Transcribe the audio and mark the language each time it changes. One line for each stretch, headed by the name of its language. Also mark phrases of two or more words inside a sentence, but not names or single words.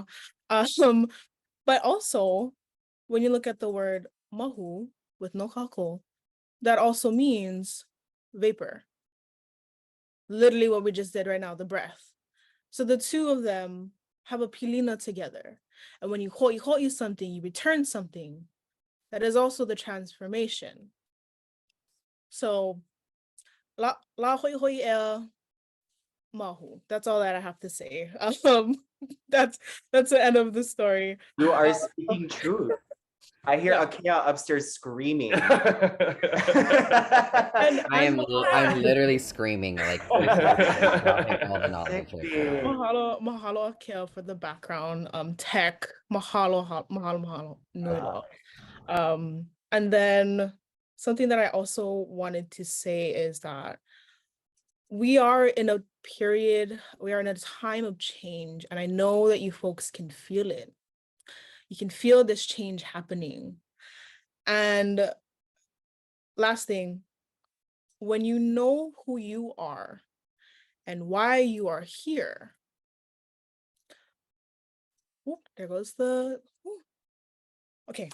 English: But also, when you look at the word mahu with no kako, that also means vapor. Literally what we just did right now, the breath. So the two of them have a pilina together. And when you hoʻihoʻi something, you return something. That is also the transformation.
Hawaiian: So Lā Hoʻihoʻi Ea Mahu.
English: That's all that I have to say. That's the end of the story. You are speaking truth. I hear Akea upstairs screaming. I'm literally screaming like dropping all the knowledge right now. Mahalo Akea for the background tech.
Hawaiian: Mahalo nui loa.
English: And then something that I also wanted to say is that we are in a period, we are in a time of change, and I know that you folks can feel it. You can feel this change happening. And last thing, when you know who you are and why you are here, there goes the, okay.